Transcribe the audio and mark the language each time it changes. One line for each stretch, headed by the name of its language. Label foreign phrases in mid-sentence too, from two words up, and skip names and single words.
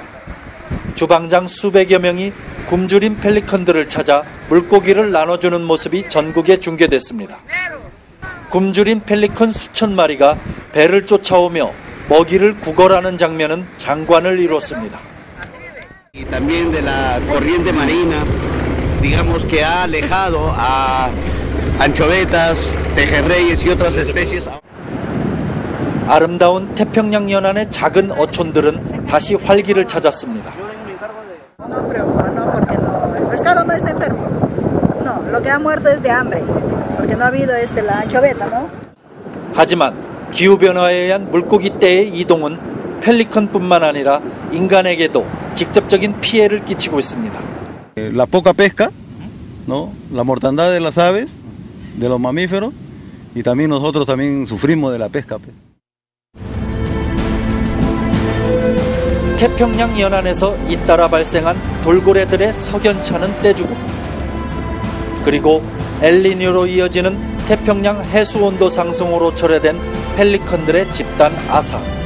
Korean: 주방장 수백여 명이 굶주린 펠리컨들을 찾아 물고기를 나눠주는 모습이 전국에 중계됐습니다. 굶주린 펠리컨 수천 마리가 배를 쫓아오며 먹이를 구걸하는 장면은 장관을 이뤘습니다.
Spanish: Y también de la corriente marina, digamos que ha alejado a anchovetas, pejerreyes y otras especies.
Korean: 아름다운 태평양 연안의 작은 어촌들은 다시 활기를 찾았습니다.
Spanish: El pescado no está enfermo. No, lo que ha muerto es de hambre, porque no ha habido la anchoveta, ¿no?
Korean: 하지만 기후변화에 의한 물고기떼의 이동은 펠리컨뿐만 아니라 인간에게도 직접적인 피해를 끼치고 있습니다.
Spanish: La poca pesca, ¿no? La mortandad de las aves, de los mamíferos, y también nosotros también sufrimos de la pesca.
Korean: 태평양 연안에서 잇따라 발생한 돌고래들의 석연찮은 떼죽음, 그리고 엘니뇨로 이어지는 태평양 해수 온도 상승으로 초래된 펠리컨들의 집단 아사.